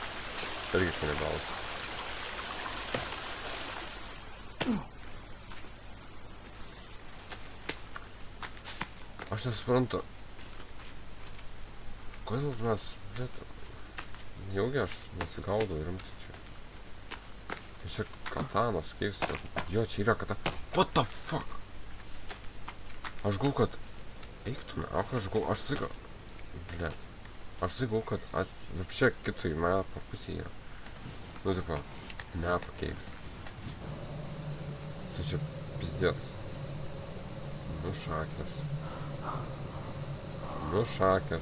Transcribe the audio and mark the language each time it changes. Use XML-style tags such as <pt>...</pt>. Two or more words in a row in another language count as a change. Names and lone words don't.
<lt>Irgi kanibalas. Aš nesuprantu. Kodėl mes... Nejaugi aš nesigaudau rimtai čia. Čia katanos keista. Jo, čia yra katana.</lt> <en>What the fuck?</en> <lt>Aš galvoju, kad... Eik tu meką, aš sakau... Blet. Aš sakau, kad... Vapšė kitoj mepo pusėje yra. Nu, tipo... Mepo keista. Tai čia... Pizdėtas. Nu, šakės. Nu, šakės.</lt>